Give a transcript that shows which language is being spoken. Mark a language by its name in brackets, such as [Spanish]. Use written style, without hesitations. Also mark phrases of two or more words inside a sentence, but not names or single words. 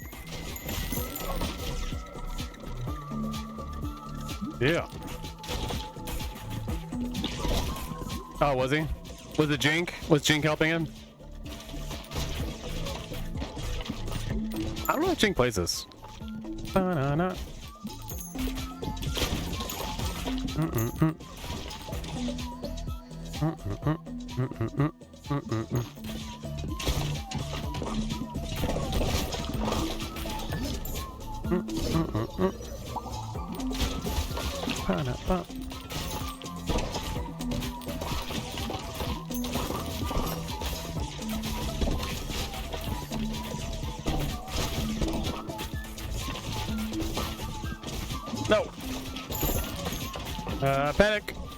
[English] Yeah. Oh, was he? Was it Jink? Was Jink helping him? I don't wonder why Ching plays this. Ba-na-na. Mm-mm-mm. Mm-mm-mm. Mm-mm-mm. Mm-mm-mm. Mm-mm-mm. Ba-na-ba. No. Panic.